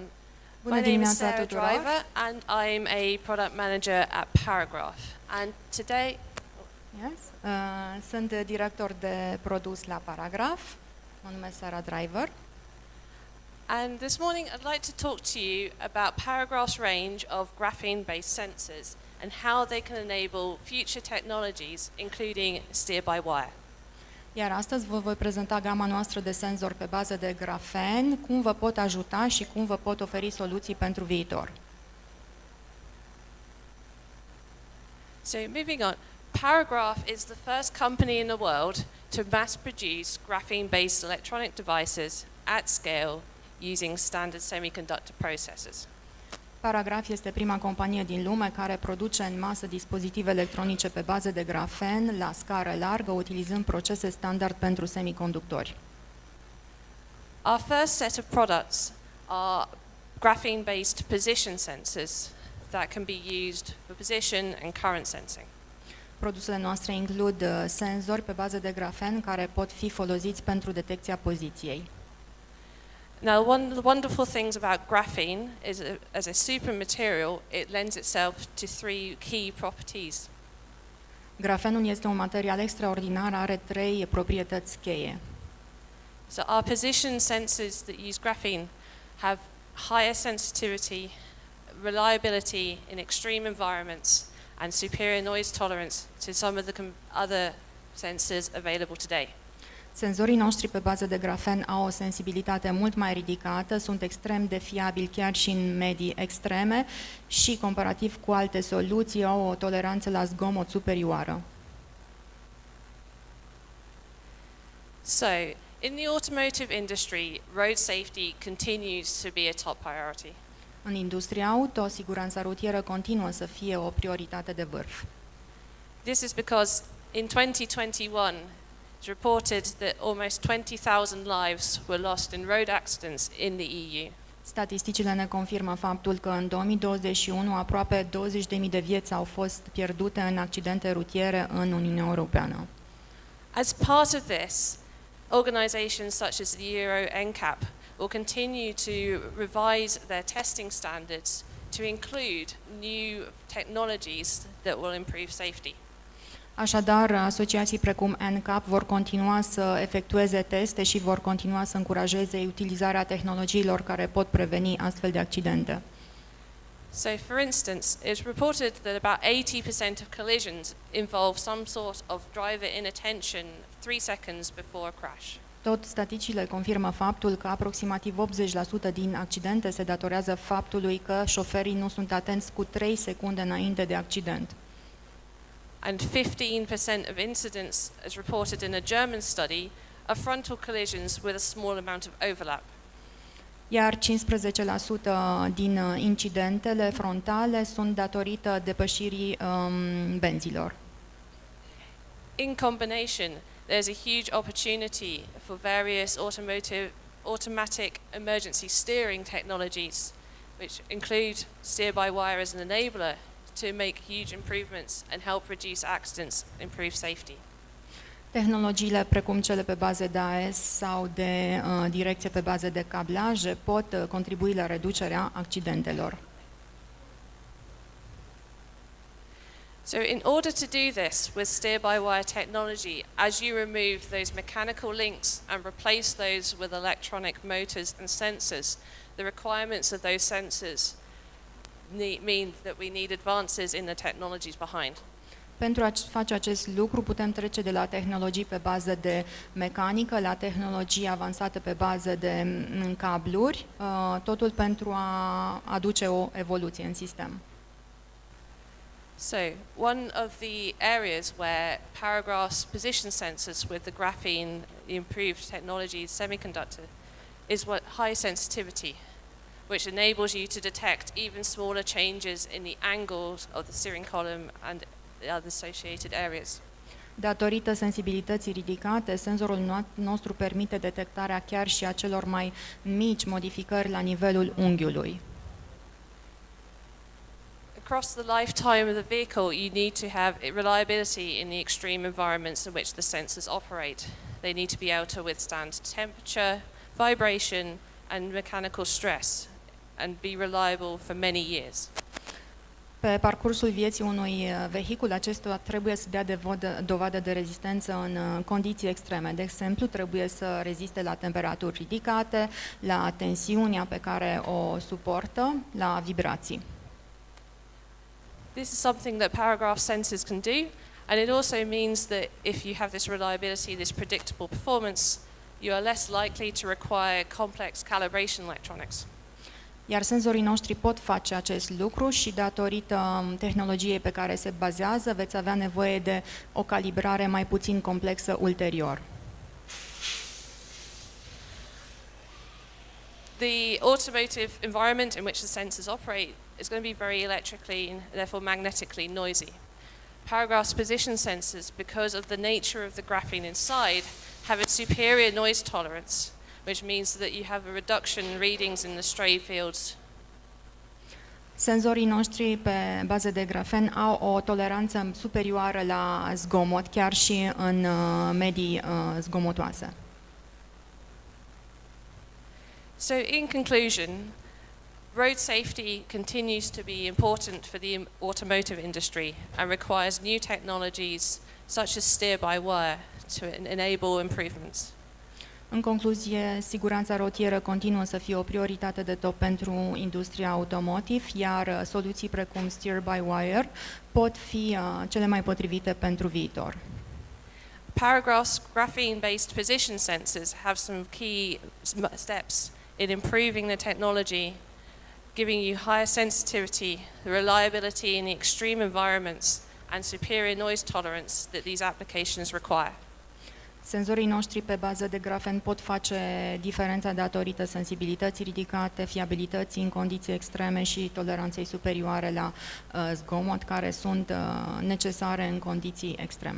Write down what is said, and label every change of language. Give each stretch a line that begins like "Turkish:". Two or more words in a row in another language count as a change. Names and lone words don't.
English: My name is Sarah Driver, and I'm a product manager at Paragraph. And today, Yes.
Romanian: Sunt director de produs la Paragraph. Mă numesc Sara Driver.
English: And this morning I'd like to talk to you about Paragraph's range of graphene-based sensors and how they can enable future technologies, including steer-by-wire.
Romanian: Iar astăzi vă voi prezenta gama noastră de senzori pe bază de grafen, cum vă pot ajuta și cum vă pot oferi soluții pentru viitor.
English: So moving on, Paragraph is the first company in the world to mass produce graphene-based electronic devices at scale using standard semiconductor processors.
Romanian: Paragraph este prima companie din lume care produce în masă dispozitive electronice pe bază de grafen la scară largă, utilizând procese standard pentru semiconductori.
English: Our first set of products are graphene-based position sensors that can be used for position and current sensing.
Romanian: Produsele noastre includ senzori pe bază de grafen care pot fi folosiți pentru detecția poziției.
English: Now, one of the wonderful things about graphene is, as a super material, it lends itself to three key properties.
Romanian: Grafenul este un material extraordinar, are 3 proprietăți cheie.
English: So our position sensors that use graphene have higher sensitivity, reliability in extreme environments, and superior noise tolerance to some of the other sensors available today.
Romanian: Senzorii noștri pe bază de grafen au o sensibilitate mult mai ridicată, sunt extrem de fiabili chiar și în medii extreme și, comparativ cu alte soluții, au o toleranță la zgomot superioară.
English: So, in the automotive industry, road safety continues to be a top priority.
Romanian: În industria auto, siguranța rutieră continuă să fie o prioritate de vârf.
English: This is because in 2021, it's reported that almost 20,000 lives were lost in road accidents in the EU.
Romanian: Statisticile ne confirmă faptul că în 2021 aproape 20.000 de vieți au fost pierdute în accidente rutiere în Uniunea Europeană.
English: As part of this, organizations such as the Euro NCAP will continue to revise their testing standards to include new technologies that will improve safety.
Romanian: Așadar, asociații precum NCAP vor continua să efectueze teste și vor continua să încurajeze utilizarea tehnologiilor care pot preveni astfel de accidente.
English: So, for instance, it's reported that about 80% of collisions involve some sort of driver inattention 3 seconds before a crash.
Romanian: Tot statisticile confirmă faptul că aproximativ 80% din accidente se datorează faptului că șoferii nu sunt atenți cu 3 secunde înainte de accident.
English: And 15% of incidents, as reported in a German study, are frontal collisions with a small amount of overlap.
Romanian: Iar 15% din incidentele frontale sunt datorită depășirii benzilor.
English: In combination, there's a huge opportunity for various automatic emergency steering technologies, which include steer-by-wire as an enabler to make huge improvements and help reduce accidents, improve safety.
Romanian: Tehnologiile precum cele pe bază de AES sau de direcție pe bază de cablaje pot contribui la reducerea accidentelor.
English: So in order to do this with steer-by-wire technology, as you remove those mechanical links and replace those with electronic motors and sensors, the requirements of those sensors mean that we need advances in the technologies behind.
Romanian: Pentru a face acest lucru putem trece de la tehnologii pe bază de mecanică la tehnologii avansate pe bază de cabluri, totul pentru a aduce o evoluție în sistem.
English: So, one of the areas where Paragraph's position sensors with the graphene, the improved technology semiconductor, is what high sensitivity, which enables you to detect even smaller changes in the angles of the steering column and the other associated areas.
Romanian: Datorită sensibilității ridicate, senzorul nostru permite detectarea chiar și a celor mai mici modificări la nivelul unghiului.
English: Across the lifetime of the vehicle, you need to have reliability in the extreme environments in which the sensors operate. They need to be able to withstand temperature, vibration, and mechanical stress, and be reliable for many years.
Romanian: Pe parcursul vieții unui vehicul, acesta trebuie să dea dovadă de rezistență în condiții extreme. De exemplu, trebuie să reziste la temperaturi ridicate, la tensiunea pe care o suportă, la vibrații.
English: This is something that paragraph sensors can do, and it also means that if you have this reliability, this predictable performance, you are less likely to require complex calibration electronics.
Romanian: Iar senzorii noștri pot face acest lucru și datorită tehnologiei pe care se bazează, veți avea nevoie de o calibrare mai puțin complexă ulterior.
English: The automotive environment in which the sensors operate is going to be very electrically and therefore magnetically noisy. Paragraph's position sensors, because of the nature of the graphene inside, have a superior noise tolerance, which means that you have a reduction in readings in the stray fields.
Romanian: Senzorii noștri pe bază de grafen au o toleranță superioară la zgomot, chiar și în medii zgomotoase.
English: So in conclusion, road safety continues to be important for the automotive industry and requires new technologies such as steer-by-wire to enable improvements.
Romanian: În concluzie, siguranța rutieră continuă să fie o prioritate de top pentru industria automotive, iar soluții precum
English: steer-by-wire
Romanian: pot fi cele mai potrivite pentru viitor.
English: Paragraph's graphene-based position sensors have some key steps in improving the technology, giving you higher sensitivity, the reliability in the extreme environments, and superior noise tolerance that these applications require.
Romanian: Senzorii noștri pe bază de grafen pot face diferența datorită sensibilității ridicate, fiabilității în condiții extreme și toleranței superioare la zgomot, care sunt necesare în condiții extreme.